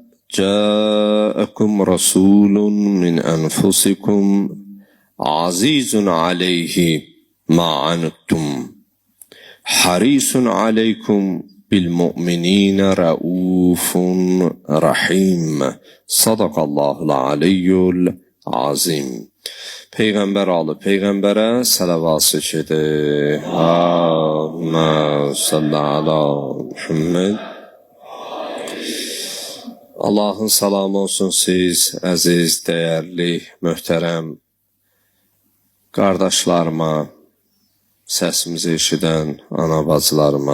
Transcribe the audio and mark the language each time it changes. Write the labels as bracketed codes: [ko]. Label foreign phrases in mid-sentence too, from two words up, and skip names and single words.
[ar] جاءكم رسول من أنفسكم عزيز عليه ما عنتم حريص عليكم بالمؤمنين رؤوف رحيم صدق الله العلي العظيم. [az] Peyğəmbər alı Peyğəmbərə sələvat edir. [ar] اللهم صل على محمد. [az] Allahın salamı olsun siz, əziz, dəyərli, möhtərəm qardaşlarıma, səsimizi eşidən ana bacılarıma.